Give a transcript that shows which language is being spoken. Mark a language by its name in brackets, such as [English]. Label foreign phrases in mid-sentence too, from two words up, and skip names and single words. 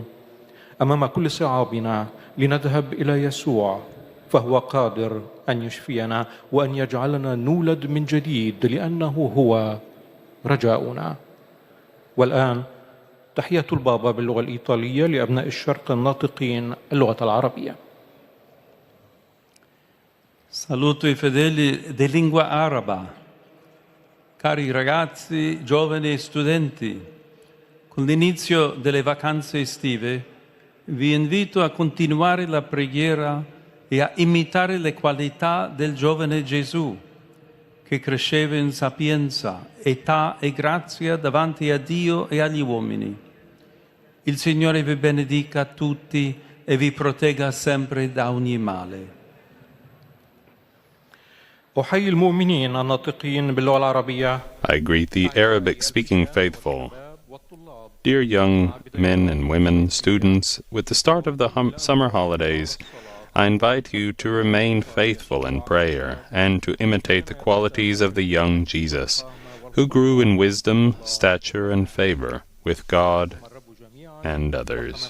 [Arabic] أمام كل صعابنا لنذهب إلى يسوع، فهو قادر أن يشفينا وأن يجعلنا نولد من جديد لأنه هو رجاؤنا. والآن تحية البابا باللغة الإيطالية لأبناء الشرق الناطقين اللغة العربية. [Italian] Saluto i fedeli di lingua araba. Cari ragazzi, giovani e studenti, con l'inizio delle vacanze estive vi invito a continuare la preghiera e a imitare le qualità del giovane Gesù, che cresceva in sapienza, età e grazia davanti a Dio e agli uomini. Il Signore vi benedica tutti e vi protegga sempre da ogni male. [Arabic] أحيي المؤمنين الناطقين باللغة العربية. [English] I greet the Arabic-speaking faithful. Dear young men and women, students, with the start of the summer holidays, I invite you to remain faithful in prayer and to imitate the qualities of the young Jesus, who grew in wisdom, stature, and favor with God and others.